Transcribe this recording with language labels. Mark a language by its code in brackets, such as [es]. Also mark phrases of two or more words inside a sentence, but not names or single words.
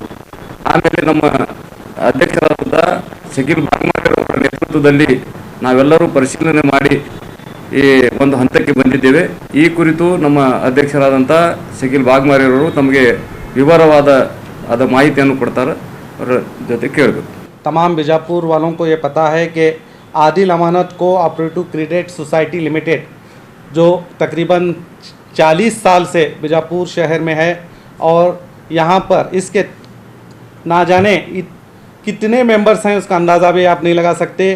[kn] ಆಮೇಲೆ ನಮ್ಮ ಅಧ್ಯಕ್ಷರಾದ ಶಕೀಲ್ ಬಾಗ್ಮಾರಿರವರ ನೇತೃತ್ವದಲ್ಲಿ ನಾವೆಲ್ಲರೂ ಪರಿಶೀಲನೆ ಮಾಡಿ ಈ ಒಂದು ಹಂತಕ್ಕೆ ಬಂದಿದ್ದೇವೆ. ಈ ಕುರಿತು ನಮ್ಮ ಅಧ್ಯಕ್ಷರಾದಂಥ ಶಕೀಲ್ ಬಾಗ್ಮಾರಿರವರು ತಮಗೆ ವಿವರವಾದ ಮಾಹಿತಿಯನ್ನು ಕೊಡ್ತಾರೆ, ಅವರ ಜೊತೆ ಕೇಳಬೇಕು. [hi] तमाम बीजापुर वालों को ये पता है कि आदिल अमानत कोऑपरेटिव क्रेडिट सोसाइटी लिमिटेड जो तकरीबन 40 साल से बीजापुर शहर में है और यहाँ पर इसके ना जाने कितने मेंबर्स हैं उसका अंदाज़ा भी आप नहीं लगा सकते।